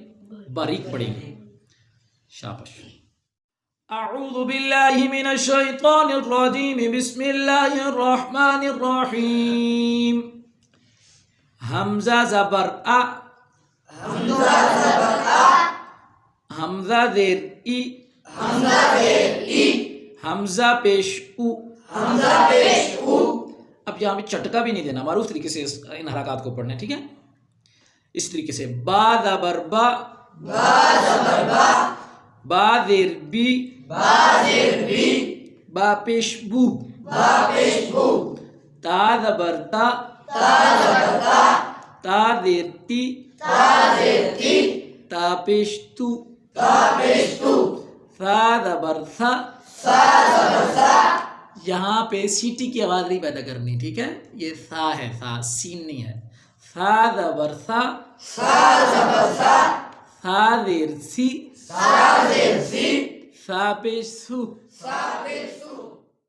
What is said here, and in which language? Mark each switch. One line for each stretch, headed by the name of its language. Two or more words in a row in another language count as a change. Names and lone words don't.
Urdu: باریک پڑھیں گے۔ شاباش۔
Arabic: اعوذ باللہ من الشیطان الرجیم، بسم اللہ الرحمن الرحیم۔
Urdu: حمزہ زبر ا، حمزہ زبر ا، حمزہ زیر ای، حمزہ زیر ای، حمزہ پیش او، حمزہ پیش او۔ اب یہاں پہ چٹکا بھی نہیں دینا، معروف طریقے سے ان حرکات کو پڑھنا ہے۔ ٹھیک ہے۔ اس طریقے سے با زبر با، با زبر با، با زیر بی، با زیر بی، با پیش بو، با پیش بو، تا زبر تا، تا زبر تا، تا زیر تی، تا زیر تی، تا پیش تو، تا پیش تو، ثا زبر ثا، ثا زبر ثا۔ یہاں پہ سیٹی کی آواز نہیں پیدا کرنی، ٹھیک ہے؟ یہ ثا ہے، ثا سین نہیں ہے۔ ثا زبر ثا، ثا زبر ثا، ثا زیر سی، ثا زیر سی، ثا پیش سو، ثا پیش سو۔